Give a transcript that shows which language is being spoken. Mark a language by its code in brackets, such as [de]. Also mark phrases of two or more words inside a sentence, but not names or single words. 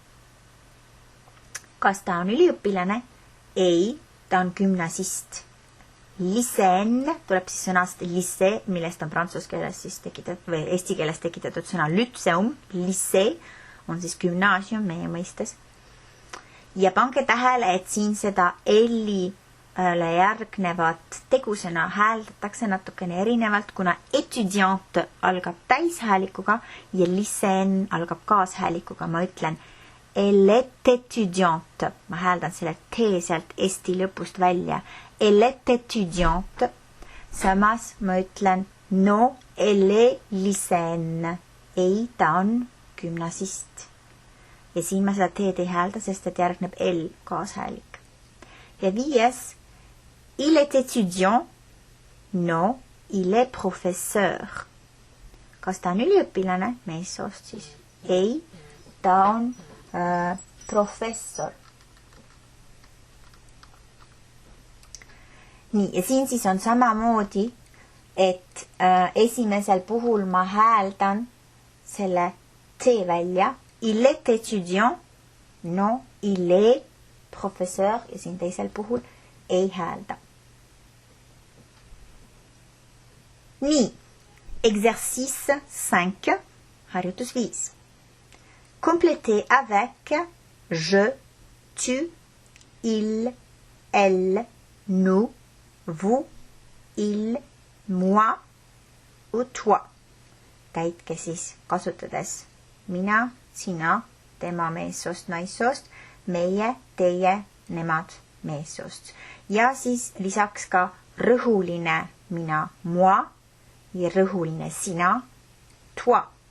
[et] Kas ta on üliõpilane? Ei, ta on gümnasist. Lycéenne tuleb siis sõnast lycée, millest on prantsuse keeles siis tekitatud või eesti keeles tekitatud sõna lytseum. Lycée on siis gümnaasium meie mõistes. Ja pange tähele, et siin seda L-ile järgnevat tegusõna hääldatakse natukene erinevalt, kuna étudiant algab täishäälikuga ja lycéenne algab kaashäälikuga. Ma ütlen [fr] elle est étudiante. [et] Ma hääldan selle T sealt esti lõpust välja. [fr] Elle est étudiante. [et] Samas ma ütlen no, [fr] elle est lycéenne. [et] Ei, ta on gümnasist. Ja siin ma seda T-d ei häälda, sest et järgneb L kaashäälik. Ja 5. [fr] Il est étudiant. No, il est professeur. [et] Kas ta on üliõpilane? Meessoost siis. Ei, ta on professor. Nii, ja siin siis on samamoodi, et esimesel puhul ma hääldan selle T välja. [fr] Il est étudiant. No, il est professeur. [et] Ja siin teisel puhul ei häälda. Nii, exercice 5, harjutus 5. [fr] Complétez avec je, tu, il, elle, nous, vous, il, moi ou toi. [et] Täitke siis kasutades mina, sina, tema meessoost, naissoost, meie, teie, nemad meessoost. Ja siis lisaks ka rõhuline mina, moi ja rõhuline sina, toi.